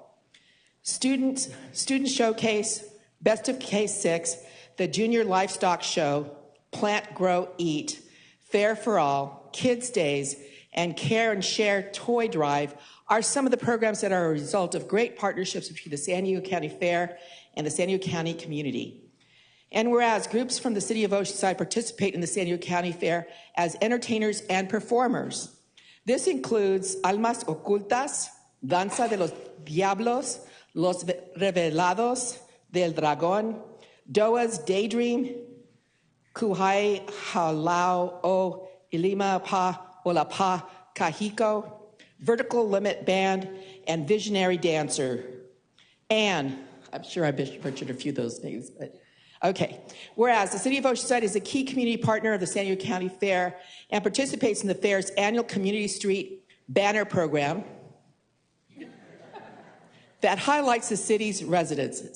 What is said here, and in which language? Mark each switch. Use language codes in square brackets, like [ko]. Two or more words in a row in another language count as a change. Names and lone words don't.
[en] Student Showcase, Best of K6, the Junior Livestock Show, Plant, Grow, Eat, Fair for All, Kids Days, and Care and Share Toy Drive are some of the programs that are a result of great partnerships between the San Diego County Fair and the San Diego County community. And whereas groups from the City of Oceanside participate in the San Diego County Fair as entertainers and performers. This includes Almas Ocultas, Danza de los Diablos, Los Revelados del Dragón, Doa's Daydream, Kuhai Halau O Ilima Pa Olapa Kahiko, Vertical Limit Band, and Visionary Dancer. And I'm sure I butchered a few of those names, but okay. Whereas the City of Oceanside is a key community partner of the San Diego County Fair and participates in the fair's annual Community Street banner program that highlights the city's residents.